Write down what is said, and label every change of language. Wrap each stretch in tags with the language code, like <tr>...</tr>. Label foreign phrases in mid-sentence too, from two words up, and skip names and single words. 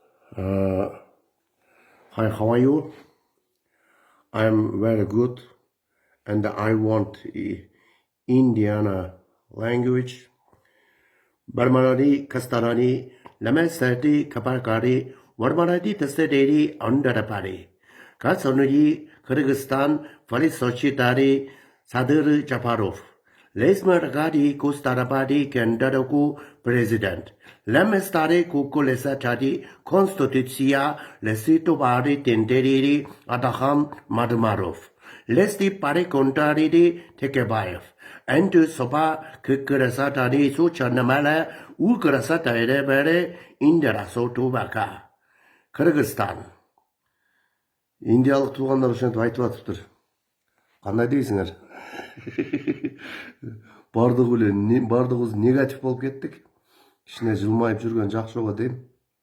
<en>Uh, Hi, how are you? I'm very good, and I want Indiana language. Barmaradi, Kastarani, Lamasati, Kaparkari, Warmaradi, Testaderi, Underapari. Kasonuri, Kyrgyzstan, Farid Sochitari, Sadir Japarov. Lesmaragadi, Kustarabadi, Kendadaku, President. Lemestare Kukulesa Chadi, Constitutia, Lesito Bari, Tenderi, Adaham, Madumarov. Lesti pare contrari Tekebayev. And to Soba Kukurasatani Suchanamala, Ukurasata Bere, Indira Sotubaka. Kyrgyzstan.</en> <kk>Индиялық туғандар үшін айтып жатыр. Қандай дейсіңдер? Бардығы негатив болып кеттік. Ішіне жылмайып жүрген жақсы жоға деймін.</kk>